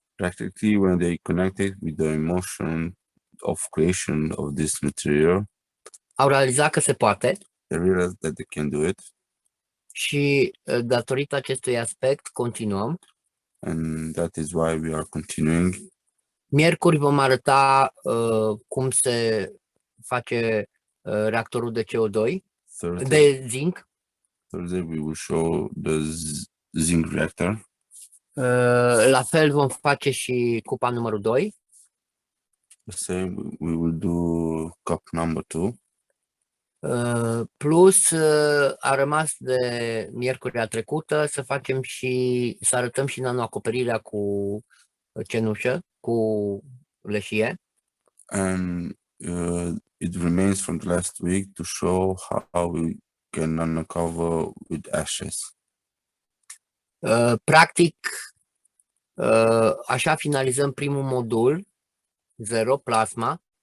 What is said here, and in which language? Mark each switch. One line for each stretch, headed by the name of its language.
English: Practically, when they connected with the emotion of creation of this material,
Romanian: au realizat că se poate
English: they realized that they can do it.
Romanian: și datorită acestui aspect continuăm.
English: And that is why we are continuing.
Romanian: Miercuri vom arăta cum se face reactorul de CO2, de zinc.
English: Thursday we will show the zinc reactor.
Romanian: La fel vom face și cupa numărul 2.
English: The same, we will do cup number 2.
Romanian: Plus a rămas de miercurea trecută să facem și să arătăm și nanoacoperirea cu cenușă, cu leșie.
English: And it remains from the last week to show how we can uncover with ashes.
Romanian: Practic, așa finalizăm primul modul, 0, plasma.